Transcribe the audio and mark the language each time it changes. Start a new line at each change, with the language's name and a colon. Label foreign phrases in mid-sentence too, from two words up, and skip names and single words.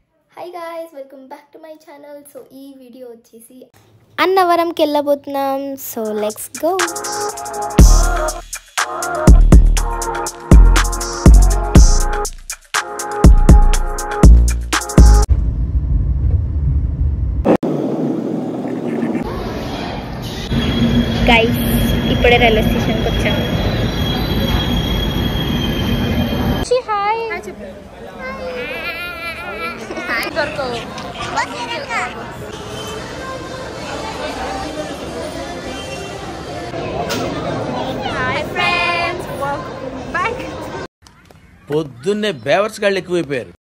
English: Hi guys, welcome back to my channel.
Telugu: So ఈ video వచ్చేసి అన్నవరం కి ఎళ్ళబోతున్నాం.
English: So let's go. Guys,
Telugu: ippude
English: railway station
Telugu: కి వచ్చాం. Hi. Hi cheppu.
English: Hi dorko. Hi friends, welcome back.
Telugu: పొద్దున్నే బేవర్స్ గాళ్ళు ఎక్కువైపోయారు.